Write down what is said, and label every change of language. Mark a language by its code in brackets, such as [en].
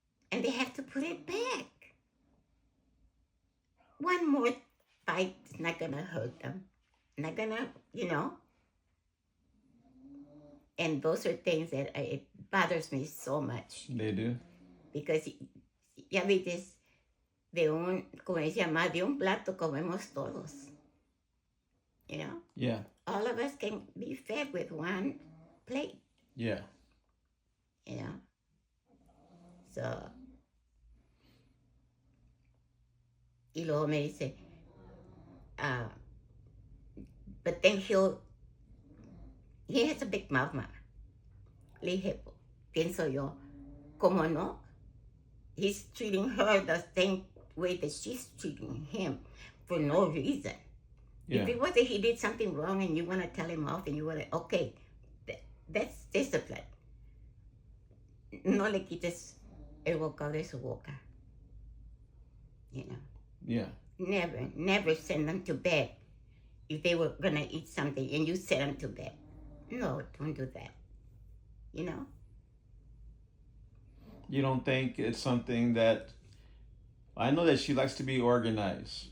[en] And they have to put it back. One more bite is not going to hurt them. Not going to, And those are things that it bothers me so much. They do. [es] Because, ya viste, como decía más, de un plato comemos todos. [en] Yeah. All of us can be fed with one plate. Yeah. So, [es] y luego me dice, [en] but then he has a big mouth, Mama. [es] Le dije, pienso yo, ¿cómo no? [en] He's treating her the same way that she's treating him for no reason. Yeah. If it was that he did something wrong and you want to tell him off and you want to, okay, that's discipline. [es] No le quites el bocado de su boca. [en] Yeah. Never send them to bed if they were going to eat something and you send them to bed. No, don't do that. You don't think it's something that, I know that she likes to be organized.